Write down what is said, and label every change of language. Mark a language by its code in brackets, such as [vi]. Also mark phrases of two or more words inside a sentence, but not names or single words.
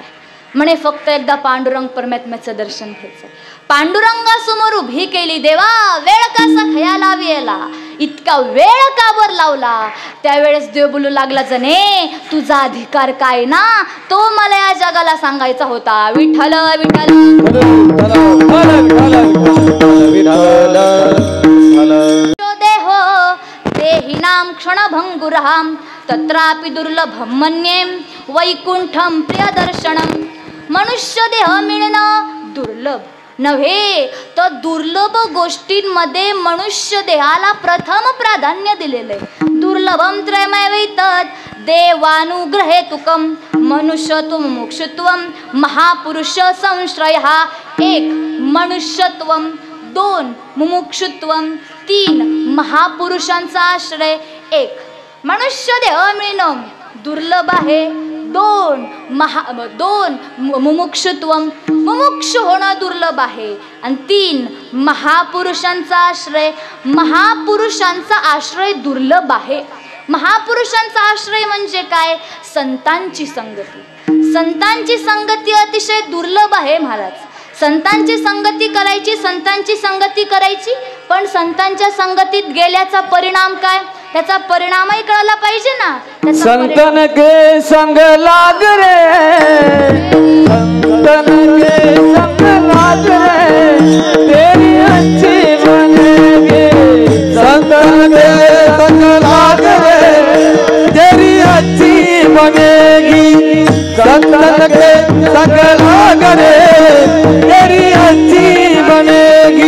[mr] म्हणे फक्त एकदा पांडुरंग परमात्म्याचं दर्शन घ्यायचं. पांडुरंगासमोर उभी केली. देवा वेळ कसा खयाला वेला, इतका वेळ का बर लावला? त्यावेळेस देव बोलू लागला, जने तुझा अधिकार काय ना तो मला या जगाला सांगायचा होता. [sa] विठ्ठल विठ्ठल देहो देहि नाम क्षणभंगुरहाम तत्रापि दुर्लभम मन्ये वैकुंठम प्रियदर्शनम. [mr] मनुष्य देह मिळणं दुर्लभ नव्हे तर दुर्लभ गोष्टींमध्ये मनुष्य देहाला प्रथम प्राधान्य दिलेले. [sa] दुर्लभम त्रयमैवैतत् देवानुग्रहेतुकम मनुष्यत्वम मोक्षत्वम महापुरुष संश्रयः. 1 मनुष्यत्वम, 2 मुमुक्षुत्वम, [mr] 3 महापुरुषांचा आश्रय. 1 मनुष्य देह मिळणं दुर्लभ आहे. 2 मुमुक्षुत्वम, मुमुक्ष होणं दुर्लभ आहे. आणि 3 महापुरुषांचा आश्रय, महापुरुषांचा आश्रय दुर्लभ आहे. महापुरुषांचा आश्रय म्हणजे काय? संतांची संगती. संतांची संगती अतिशय दुर्लभ आहे महाराज. संतांची संगती करायची, संतांची संगती करायची. पण संतांच्या संगतीत गेल्याचा परिणाम काय? त्याचा परिणामही कळायला पाहिजे ना. [hi] संतन के संग लाग रे, संतन के संग लाग रे, तेरी अच्छी बनेगी. संतन के संग लाग रे, तेरी अच्छी बनेगी. संतन के संग लाग रे, तेरी अच्छी बनेगी.